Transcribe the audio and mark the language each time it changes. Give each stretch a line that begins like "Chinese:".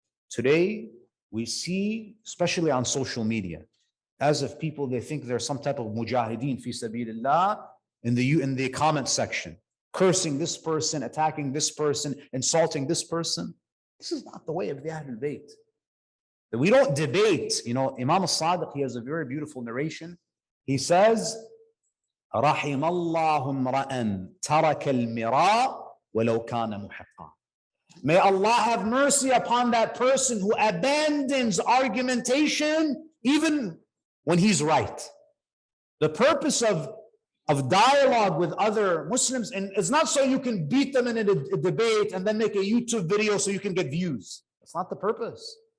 English: Today, we see, especially on social media, as if people, they think there's some type of
Arabic: mujahideen fi sabilillah
English: in the comment section, cursing this person, attacking this person, insulting this person. This is not the way of the Ahlul Bayt. We don't debate. Imam al-Sadiq, he has a very beautiful narration. He says,
Arabic: رَحِمَ اللَّهُ امْرَأً تَرَكَ الْمِرَاءَ وَلَوْ كَانَ مُحِقًّا.
English: May Allah have mercy upon that person who abandons argumentation, even when he's right. The purpose of dialogue with other Muslims, and it's not so you can beat them in a debate and then make a YouTube video so you can get views. That's not the purpose.